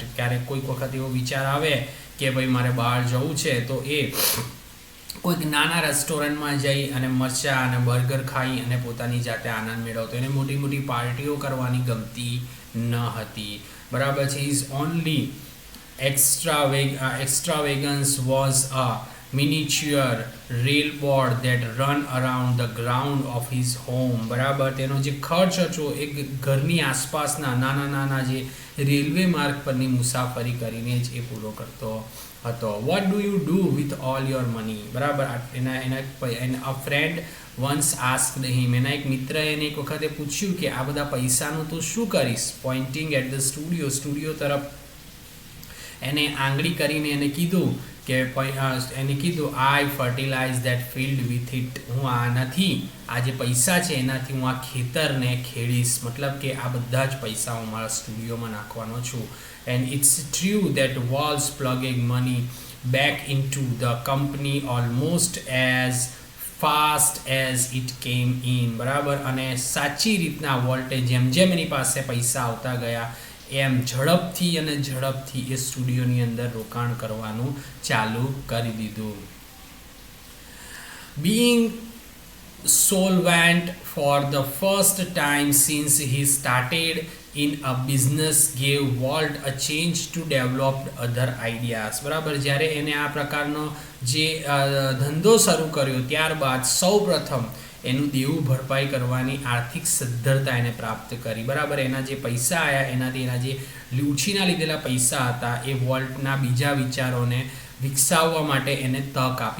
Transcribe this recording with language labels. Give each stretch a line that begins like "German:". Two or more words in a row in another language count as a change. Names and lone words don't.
Gujarati: ક્યારેક કોઈક વખત એવો વિચાર આવે કે ભાઈ મારે બહાર જવું છે, તો એ કોઈક નાના રેસ્ટોરન્ટમાં જઈ અને મરચાં અને બર્ગર ખાઈ અને પોતાની જાતે આનંદ મેળવતો. એને મોટી મોટી પાર્ટીઓ કરવાની ગમતી ન હતી, બરાબર છે.
English: is only extravagance was a miniature railroad that run around the ground of his home,
Gujarati: બરાબર, તેનો જે ખર્ચ હતો એ ઘરની આસપાસના નાના જે રેલવે માર્ગ પરની મુસાફરી કરીને જ એ પૂરો કરતો હતો.
English: What do you do with all your money, બરાબર, a friend once asked him,
Gujarati: એના એક મિત્રએ એને એક વખતે પૂછ્યું કે આ બધા પૈસાનું તું શું કરીશ,
English: pointing at the
Gujarati: સ્ટુડિયો તરફ એને આંગળી કરીને એને કીધું કે એને કીધું
English: I fertilize that field with it,
Gujarati: હું આનાથી આ જે પૈસા છે એનાથી હું આ ખેતરને ખેડીશ, મતલબ કે આ બધા જ પૈસા હું મારા સ્ટુડિયોમાં નાખવાનો છું.
English: And it's true that Walt's plugging money back into the company almost as fast as it came in.
Gujarati: બરાબર, અને સાચી રીતના વોલ્ટે જેમ જેમ એની પાસે પૈસા આવતા ગયા એમ ઝડપથી એ સ્ટુડિયોની અંદર રોકાણ કરવાનું ચાલુ કરી દીધું.
English: Being solvent for the first time since he started in a business gave Walt a chance to develop other ideas.
Gujarati: બરાબર, જ્યારે એને આ પ્રકારનો જે ધંધો શરૂ કર્યો ત્યારબાદ સૌ પ્રથમ એનું દેવું ભરપાઈ કરવાની આર્થિક સદ્ધરતા એને પ્રાપ્ત કરી. બરાબર, એના જે પૈસા આવ્યા એનાથી એના જે ઉછીના લીધેલા પૈસા હતા એ વોલ્ટના બીજા વિચારોને વિકસાવવા માટે એને તક આપી.